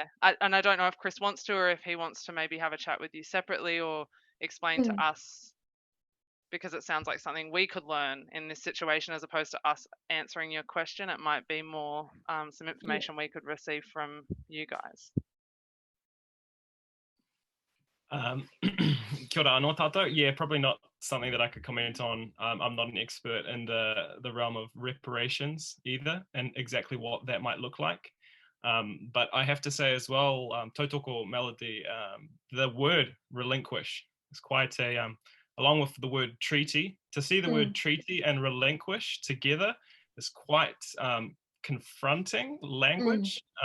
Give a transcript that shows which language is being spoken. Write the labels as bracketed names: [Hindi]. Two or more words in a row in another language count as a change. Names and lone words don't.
[English] I don't know if Chris wants to, or if he wants to maybe have a chat with you separately or explain to us, because it sounds like something we could learn in this situation as opposed to us answering your question. It might be more some information we could receive from you guys. [Māori] Kia ora anō tātou. [English] Yeah, probably not something that I could comment on. I'm not an expert in the realm of reparations either, and exactly what that might look like. But I have to say as well, tautoko Melody, the word relinquish is quite a, along with the word treaty, to see the word treaty and relinquish together is quite confronting language.